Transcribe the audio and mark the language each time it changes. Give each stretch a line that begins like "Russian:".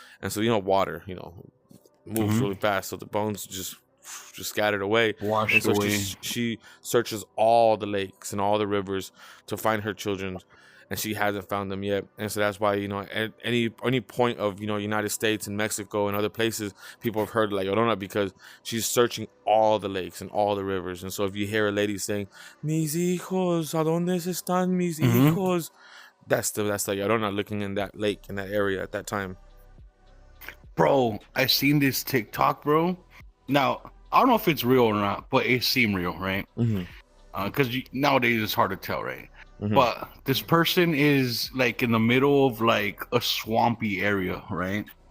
English: And so, you know, water, you know, moves really fast, so the bones just scattered away, washed away. She searches all the lakes and all the rivers to find her children, and she hasn't found them yet. And so that's why, you know, at any point of, you know, United States and Mexico and other places, people have heard La Llorona because she's searching all the lakes and all the rivers. And so if you hear a lady saying,
Spanish: mis hijos, ¿a dónde están mis hijos?
English: That's La Llorona looking in that lake, in that area at that time. Bro, I seen this TikTok, bro. Now, I don't know if it's real or not, but it seemed real, right? Because nowadays it's hard to tell, right? But this person is like in the middle of like a swampy area, right?